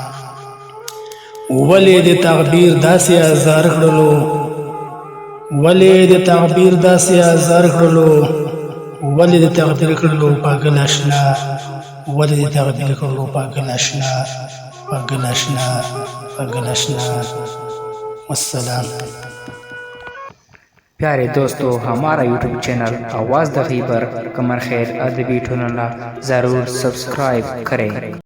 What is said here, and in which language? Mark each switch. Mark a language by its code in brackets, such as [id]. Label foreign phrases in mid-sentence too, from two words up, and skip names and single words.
[ps] ولې د تعبیر داسې ازار کړلو، ولې د تعبیر داسې ازار کړلو، ولې د تعبیر کړلو پاگل اشنا، ولې د تعبیر کړلو پاگل اشنا، پاگل اشنا، پاگل اشنا. والسلام. [hi] प्यारे दोस्तों, हमारा यूट्यूब चैनल आवाज़ द खैबर कमर खैर अदबी ठुनला ज़रूर सब्सक्राइब करें.